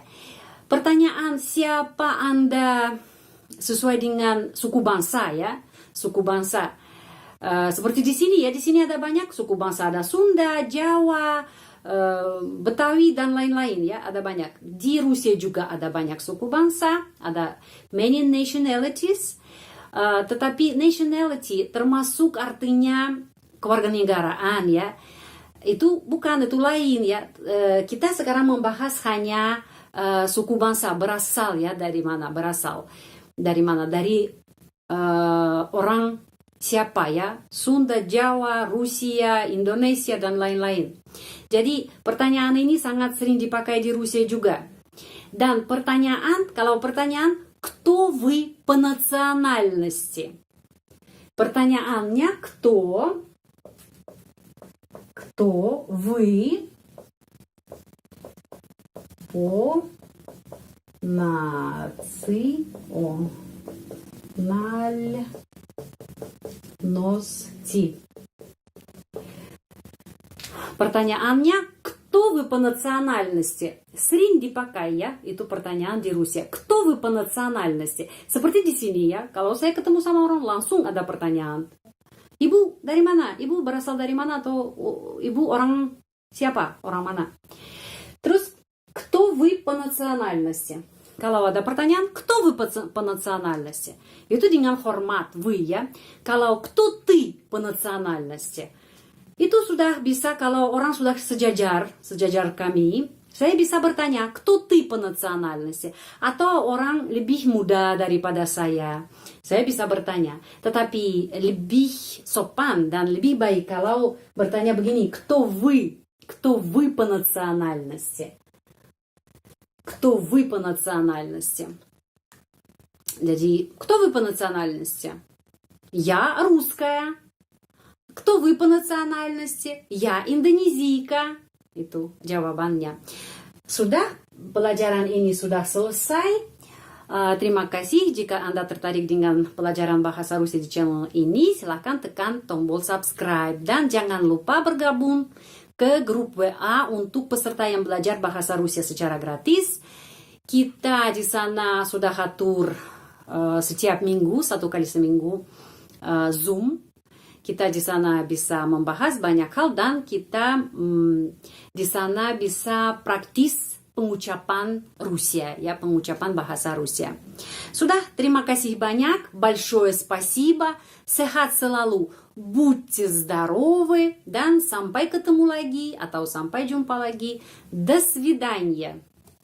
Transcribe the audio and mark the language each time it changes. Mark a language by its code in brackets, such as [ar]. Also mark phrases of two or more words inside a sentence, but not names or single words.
[id] Pertanyaan siapa Anda sesuai dengan suku bangsa ya, suku bangsa. Seperti di sini ya, di sini ada banyak suku bangsa, ada Sunda, Jawa, Betawi dan lain-lain ya, ada banyak. Di Rusia juga ada banyak suku bangsa, ada [en] many nationalities. [id] Tetapi nationality termasuk artinya kewarganegaraan ya. Itu bukan, itu lain ya. Kita sekarang membahas hanya suku bangsa, berasal ya, dari mana, berasal dari mana, dari orang siapa ya, Sunda, Jawa, Rusia, Indonesia dan lain-lain. Jadi pertanyaan ini sangat sering dipakai di Rusia juga. Dan pertanyaan, kalau pertanyaan, [ru] кто вы по национальности? Pertanyaannya кто вы по национальности. Pertanyaannya, кто вы по национальности? [id] Sering dipakai ya, itu pertanyaan di Rusia. [ru] Кто вы по национальности? [id] Seperti di sini ya, kalau saya ketemu sama orang langsung ada pertanyaan. Ibu dari mana? Ibu berasal dari mana? Atau ibu orang siapa? Orang mana? Terus, [ru] кто вы по национальности? [id] Kalau ada pertanyaan, [ru] кто вы по национальности? [id] Itu dengan hormat, вы ya. Kalau [ru] кто ты по национальности? [id] Itu sudah bisa, kalau orang sudah sejajar kami, saya bisa bertanya, [ru] кто ты по национальности? [id] Atau orang lebih muda daripada saya bisa bertanya. Tetapi lebih sopan dan lebih baik kalau bertanya begini, [ru] кто вы по национальности? Кто вы по национальности? Jadi, кто вы по национальности? Я русская. Кто вы по национальности? Я индонезийка. [id] Itu jawabannya. Sudah, pelajaran ini sudah selesai. Terima kasih. Jika Anda tertarik dengan pelajaran bahasa Rusia di channel ini, silakan tekan tombol subscribe. Dan jangan lupa bergabung ke grup WA untuk peserta yang belajar bahasa Rusia secara gratis. Kita di sana sudah atur setiap minggu, 1 kali seminggu, Zoom. Kita di sana bisa membahas banyak hal dan kita di sana bisa praktis pengucapan Rusia, ya, pengucapan bahasa Rusia. Sudah, terima kasih banyak, [ru] большое спасибо, [id] sehat selalu, [ru] будьте здоровы, [id] dan sampai ketemu lagi atau sampai jumpa lagi, [ru] до свидания.